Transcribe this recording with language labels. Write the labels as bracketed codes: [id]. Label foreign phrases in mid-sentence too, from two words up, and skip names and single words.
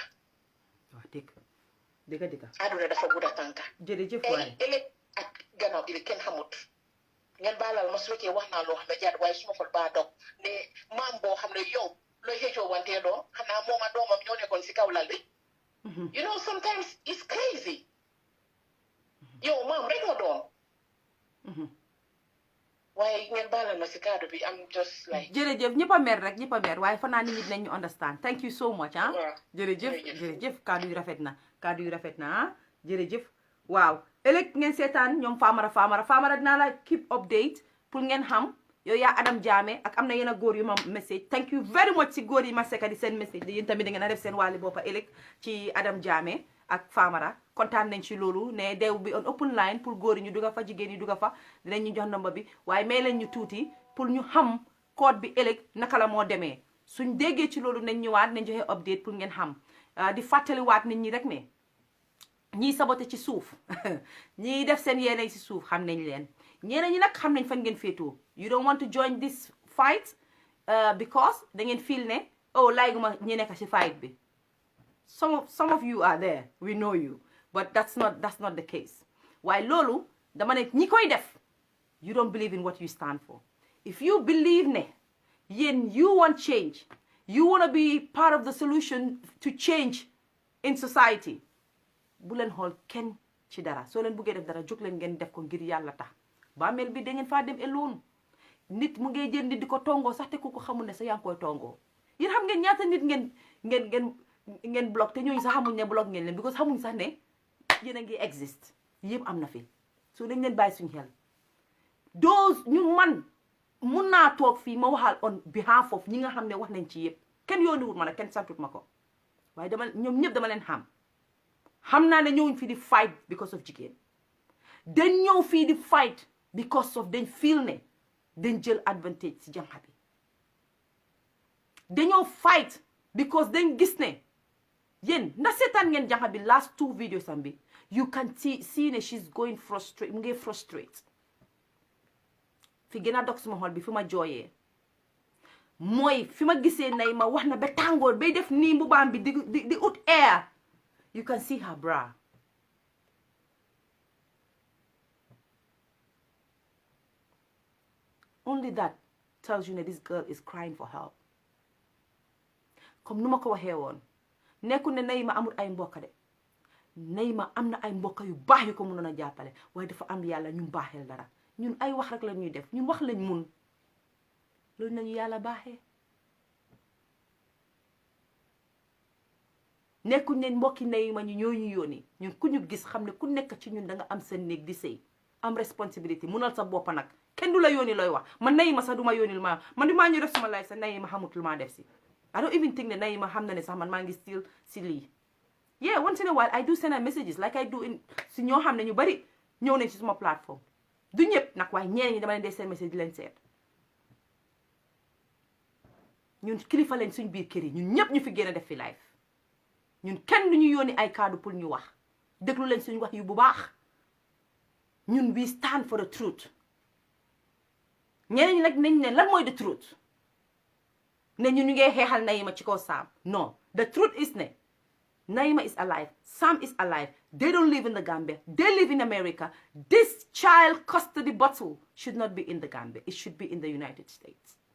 [wo] wax dëgg àdduna dafa gudda tànka jërëjëf waay ëllëg ak gannaaw ili kenn xamut ngeen baalal ma su fekkee wax naa loo xam ne jaar waaye suma fol baa dog ne maam boo xam ne yow looy xëccoo wantee doom xanaa moom ak doomam ñoo nekkoon si kaw lal bi [en] you know sometimes it's crazy [wo] yow maam rek nga doon waaye ngeen baalal ma si kaddu bi [en] am just like [wo] jërëjëf ñëpp a mer rek ñëpp a mer waaye fa naa nit ñi dinañ ñu understand [en] thank you so much [wo] ah jërëjëf kaddu yu rafet na ah jërëjëf waaw ëllëg ngeen seetaan ñoom Famara dinaa la [en] keep update [wo] pour ngeen xam yow yaa Adam Jammeh ak am na yenn góor yu ma message [en] thank you very much [wo] si góor yi ma sekka di seen message yéen tamit da ngeen a def seen wàlli boppa ëllëg ci Adam Jammeh ak Famara kontaan nañ ci loolu ne dew bi [en] on open line [wo] pour góor yi ñu dugga fa jigéen yi dugga fa dinañ ñu jox number bi waaye may leen ñu tuuti pour ñu xam code bi ëllëg naka la moo demee suñ déggee ci loolu nañ ñëwaat nañ joxe update pour ngeen xam di fàttaliwaat nit ñi rek ne ñii saboté ci suuf ñii def seen yéene ci suuf xam nañ leen ñeneen ñi nag xam nañ fan ngeen féetoo [en] you don't want to join this fight [wo] because da ngeen feel ne oh layguma ñi nekk ci fight bi [en] some of you are there we know you but that's not the case [wo] waaye loolu dama ne ñi koy def [en] you don't believe in what you stand for if you believe [wo] ne yéen [en] you want change you want to be part of the solution to change in [wo] society bu leen xool kenn ci dara soo leen buggee def dara jóg leen ngeen def ko ngir yàlla tax bàmmeel bi da ngeen faa dem eloon nit mu ngay jël nit di ko tongoo sax te ku ko xamul ne sa yaa ngi koy tongoo yéen xam ngeen ñaata nit ngeen block te ñooñu sax xamuñ ne block ngeen leen because xamuñ sax ne yéen a ngi exist yëpp am na fi so dañ leen bàyyi suñu xel those ñu man mun naa toog fii ma waxal [en] on behalf of [wo] ñi nga xam ne wax nañ ci yëpp kenn yooniwul ma nag kenn santut ma ko waaye ñoom ñëpp dama leen xam naa ne ñëwuñ fii di fight [en] because of [wo] jigéen dañ ñëw fii di fight [en] because of [wo] dañ feel ne dañ jël advantage si jànqa bi dañoo fight because dañ gis ne yéen na seetaan ngeen jànqa bi [en] last 2 videos [wo] am bi [en] you can see [wo] ne [en] she's going frustrate [wo] mu ngi frustrate fi gën a dog suma xol bi fi ma jooyee mooy fi ma gisee nay ma wax na ba tàngoor bay def nii mbubaam bi di ut air [en] you can see her bra only that tells you that this girl is crying for help [wo] comme nu ma ko waxee woon nekkul ne Nahima amul ay mbokk de Nahima am na ay mbokk yu baax yu ko mënoon a jàppale waaye dafa am yàlla ñun baaxeel dara ñun ay wax rek la ñuy def ñun wax lañ mun loolu nañu yàlla baaxee nekkul ne mbokki Nahima ñu ñoo ñu yónni ñun ku ñu gis xam ne ku nekk ci ñun da nga am sa néeg di sëy am responsibility munal sa bopp nag kenn du la yónni looy wax man Nahima sax du ma yónni ma man du maa ñu def suma life sax Nahima xamut lu maa def si [en] I don't even think [wo] ne Nahima xam na ne sax man maa ngi still si lii [en] yeah once in a while I do send her messages like I do in [wo] si ñoo xam ne ñu bari ñëw nañ si suma plateforme du ñëpp nag waaye ñeneen ñi dama leen dee seen message di leen seet ñun kilifa lañ suñ biir kër yi ñun ñëpp ñu fi génn def fi live ñun kenn du ñu yónni ay kaddu pour ñu wax déglu leen suñ wax yu bu baax ñun [en] we stand for the truth [wo] ñeneen ñi nag nañ ne lan mooy [en] the truth [wo] ne ñun ñu ngee xeexal Nahima ci kaw Sam non [en] the truth is ne Nahima is alive Sam is alive they don't live in the Gambia they live in America this child custody battle should not be in the Gambia it should be in the United States